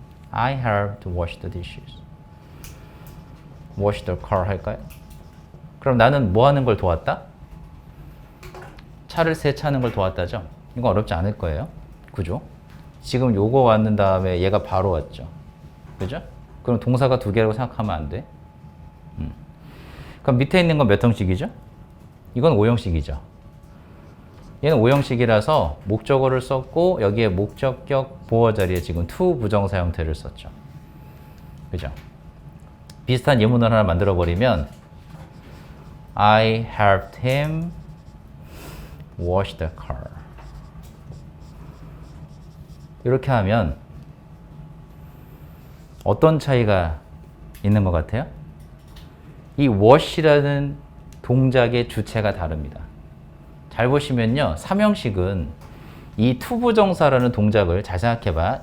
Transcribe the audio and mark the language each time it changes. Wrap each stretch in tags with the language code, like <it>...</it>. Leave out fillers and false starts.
<en>I have to wash the dishes. wash the car</en> <ko>할까요? 그럼 나는 뭐 하는 걸 도왔다? 차를 세차하는 걸 도왔다죠? 이건 어렵지 않을 거예요. 그죠? 지금 요거 왔는 다음에 얘가 바로 왔죠. 그죠? 그럼 동사가 두 개라고 생각하면 안 돼. 그럼 밑에 있는 건 몇 형식이죠? 이건 5형식이죠. 얘는 5형식이라서 목적어를 썼고 여기에 목적격 보어 자리에 지금 to 부정사 형태를 썼죠. 그죠? 비슷한 예문을 하나 만들어 버리면</ko> <en>I helped him wash the car.</en> <ko>이렇게 하면 어떤 차이가 있는 것 같아요? 이 wash라는 동작의 주체가 다릅니다. 잘 보시면요. 3형식은 이 to 부정사라는 동작을 잘 생각해봐.</ko>